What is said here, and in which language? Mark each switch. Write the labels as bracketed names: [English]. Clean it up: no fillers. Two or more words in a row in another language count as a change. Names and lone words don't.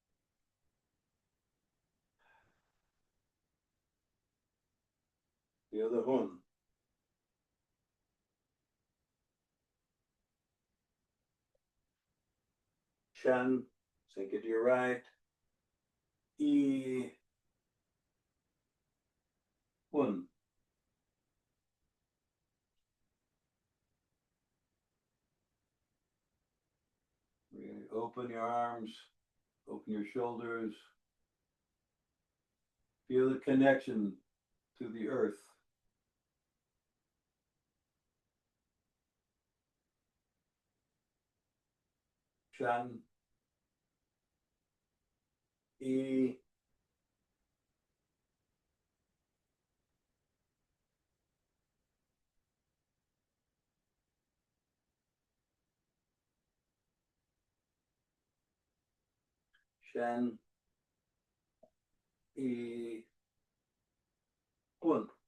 [English] Feel the hun. Shen, sink it to your right. [Chinese] Yi, hun. [English] Really open your arms, open your shoulders. Feel the connection to the earth. Shen, [Chinese] Yi, Shen, Yi, hun.